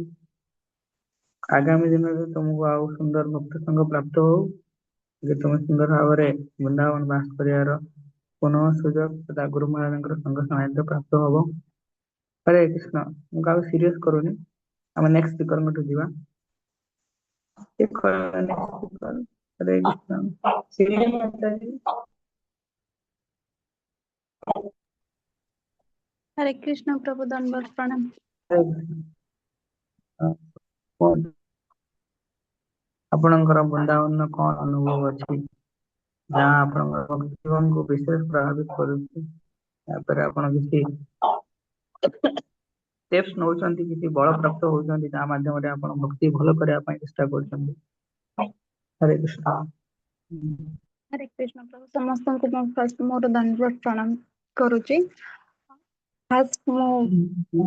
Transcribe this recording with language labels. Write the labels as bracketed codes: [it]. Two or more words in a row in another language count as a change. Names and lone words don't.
[or] ଆଗାମୀ ଦିନରେ ତୁମକୁ ଆଉ ସୁନ୍ଦର ଭକ୍ତ ସଂଘ ପ୍ରାପ୍ତ ହଉ, ଯେ ତୁମେ ସୁନ୍ଦର ଭାବରେ ବୃନ୍ଦାବନ ବାସ କରିବାର ପୁନଃ ସୁଯୋଗ ତଥା ଗୁରୁ ମହାରାଜଙ୍କର ସଂଘ ସାନିଧ୍ୟ ପ୍ରାପ୍ତ ହବ। ହରେ କୃଷ୍ଣ। ମୁଁ କାହାକୁ ସିରିୟସ କରୁନି, ଆମେ [en] next speakerଙ୍କଠୁ [or] ଯିବା। ହରେ କୃଷ୍ଣ। [hi] हरे कृष्ण प्रभु दंडवत प्रणाम। [or] କୁହନ୍ତୁ। ଆପଣଙ୍କର ବୃନ୍ଦାବନ କଣ ଅନୁଭବ ଅଛି ଯାହା ଆପଣଙ୍କର ଭକ୍ତି ଜୀବନକୁ ବିଶେଷ ପ୍ରଭାବିତ କରୁଛି? ତାପରେ ଆପଣ କିଛି steps ନଉଛନ୍ତି, କିଛି ବଳ ପ୍ରାପ୍ତ ହଉଛନ୍ତି, ତା ମାଧ୍ୟମରେ ଆପଣ ଭକ୍ତି ଭଲ କରିବା ପାଇଁ ଚେଷ୍ଟା କରୁଛନ୍ତି। ହରେ କୃଷ୍ଣ। [hi] हरे कृष्ण प्रभु समस्त को मैं फर्स्ट [or] ମୋର ଦଣ୍ଡବତ ପ୍ରଣାମ କରୁଛି। फर्स्ट मो